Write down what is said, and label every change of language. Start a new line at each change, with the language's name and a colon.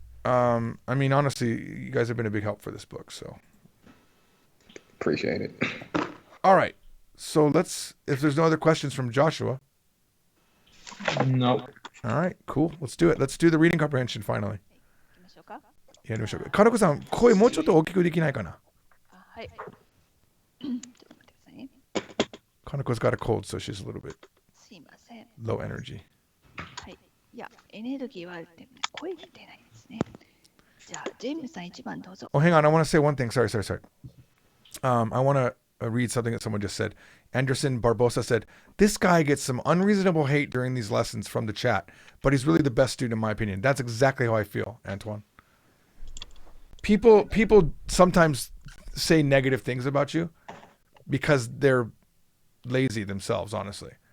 English: I mean, honestly, you guys have been a big help for this book. So, Appreciate it. all right. So let's. If there's no other questions from Joshua, No. all right, cool. Let's do it. Let's do the reading comprehension finally.
Japanese: 行きましょうか。やりましょう。金子さん、声もうちょっと大きくできないかな。あ、はい。ちょっと待ってくださいね。
English: Kaneko's got a cold, so she's a little bit
Japanese: すいません。
English: low energy.
Japanese: はい。いや、エネルギーはあるって、声が出ないですね。じゃあ、ジェームスさん1番どうぞ。
English: Oh, hang on. I want to say one thing. Sorry. I want to read something that someone just said. Anderson Barbosa said, "This guy gets some unreasonable hate during these lessons from the chat, but he's really the best student in my opinion." That's exactly how I feel, Antoine. People sometimes say negative things about you because they're lazy themselves, honestly.